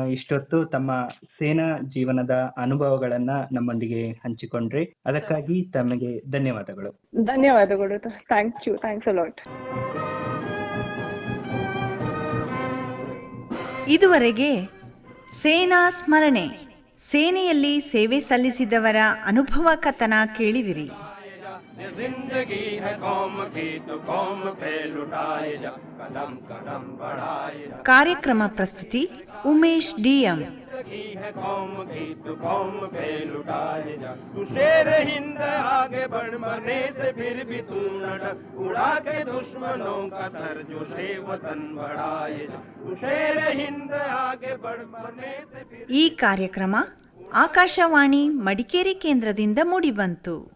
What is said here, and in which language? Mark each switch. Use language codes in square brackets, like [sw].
[kn] ಇಷ್ಟೊತ್ತು ತಮ್ಮ ಸೇನಾ ಜೀವನದ ಅನುಭವಗಳನ್ನ ನಮ್ಮೊಂದಿಗೆ ಹಂಚಿಕೊಂಡ್ರಿ, ಅದಕ್ಕಾಗಿ ತಮಗೆ ಧನ್ಯವಾದಗಳು. ಧನ್ಯವಾದಗಳು. [en] Thanks a lot. [kn] ಇದುವರೆಗೆ ಸೇನಾ ಸ್ಮರಣೆ, ಸೇನೆಯಲ್ಲಿ ಸೇವೆ ಸಲ್ಲಿಸಿದವರ ಅನುಭವ ಕಥನ ಕೇಳಿದಿರಿ. [hi] जिंदगी है कौम की तो कौम पे लुटाए जा, कदम कदम बढ़ाए जा. [kn] ಕಾರ್ಯಕ್ರಮ ಪ್ರಸ್ತುತಿ ಉಮೇಶ್ ಡಿ ಎಂ. [hi] जिंदगी है कौम की तो कौम पे लुटाए जा. तू शेर हिंद आगे बढ़, मरने से फिर भी तू न डर, उड़ा के दुश्मनों का सर जो शे वतन बढ़ाए जा. तू शेर हिंद आगे बढ़, मरने से फिर. [kn] ಈ ಕಾರ್ಯಕ್ರಮ ಆಕಾಶವಾಣಿ ಮಡಿಕೇರಿ ಕೇಂದ್ರದಿಂದ ಮೂಡಿಬಂತು.